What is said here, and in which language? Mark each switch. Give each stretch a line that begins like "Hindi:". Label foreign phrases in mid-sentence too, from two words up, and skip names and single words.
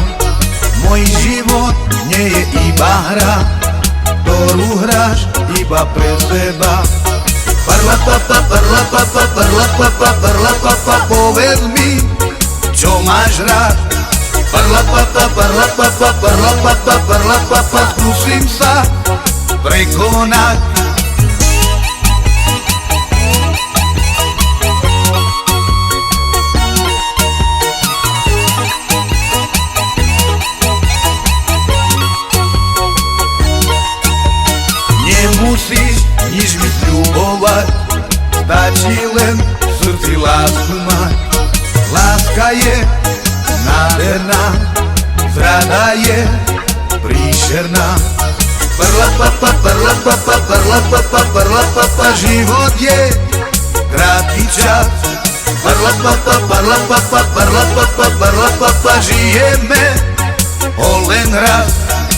Slovak: Môj život nie je iba hra, ktorú hráš iba pre seba.
Italian: Parla papa, parla papa, parla papa, parla papa,
Slovak: povedz mi, čo máš rád.
Italian: Parla papa, parla papa, parla papa, parla papa,
Slovak: skúsim sa prekonať. Nemusíš nič mi sľubovať, stačí len v srdci lásku mať. Láska je nádherná, zrada je príšerná.
Italian: Parla papa, parla papa, parla papa, parla papa,
Slovak: život je krátky čas.
Italian: Parla papa, parla papa, parla papa, parla papa,
Slovak: žijeme ho len raz.